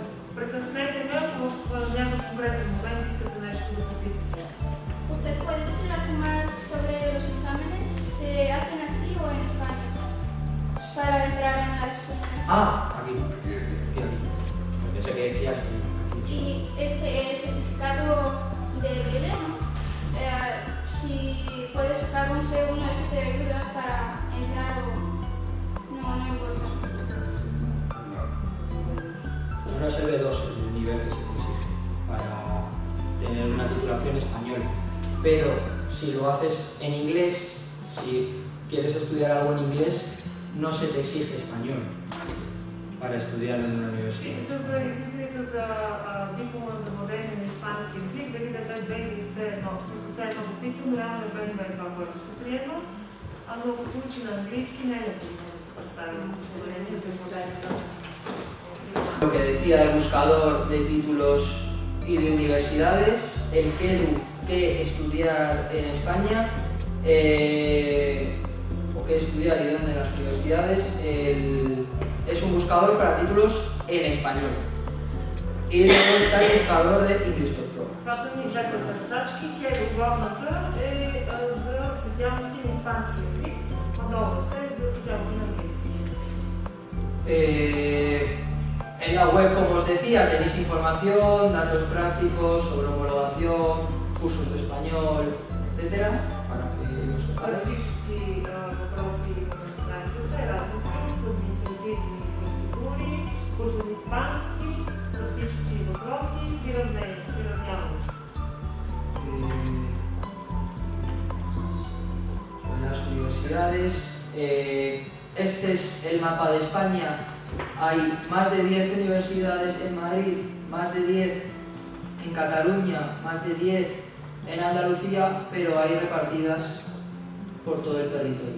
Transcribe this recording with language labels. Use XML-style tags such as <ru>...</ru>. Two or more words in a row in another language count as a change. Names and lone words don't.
<bg>Прекъснете ме, ако в някакъв конкретен момент искате нещо да попитате.</bg> <es>¿Usted puede decir algo más sobre los exámenes? ¿Se hacen aquí o en España? Para entrar en las universidades. Ah, aquí. Pensé que decías aquí. Y este certificado de DL, ¿no? Si puede sacar un C1, eso te ayuda para entrar o no importa. No es el B2, es el nivel que se te exige para tener una titulación española. Pero si lo haces en inglés, si quieres estudiar algo en inglés, no se te exige español para estudiar en una universidad.</es> <bg>За изискването за диплома за владение на испански език, дали да е B или C1, C1 диплом, реално е B2 това, което се приема, а много случаи на английски не е необходимо да се представи удостоверение за владение на.</bg> <es>Lo que decía el buscador de títulos y de universidades, el qué estudiar en España, o qué estudiar y dónde en las universidades, es un buscador para títulos en español. И luego está el buscador de English Doctor.</es> <bg>Това са ни двете търсачки, главната е за специалности на испански език, а долната е за специалности на английски.</bg> <es>En la web, como os decía, tenéis información, datos prácticos sobre homologación, cursos de español, etcétera, para que lo sepáis.</es> <bg>Практически въпроси на страницата е разни курс, административни процедури, курсови испански, практически въпроси, приравняване.</bg> <es>En las universidades, este es el mapa de España. Hay más de 10 universidades en Madrid, más de 10 en Cataluña, más de 10 en Andalucía, pero hay repartidas por todo el territorio.</es>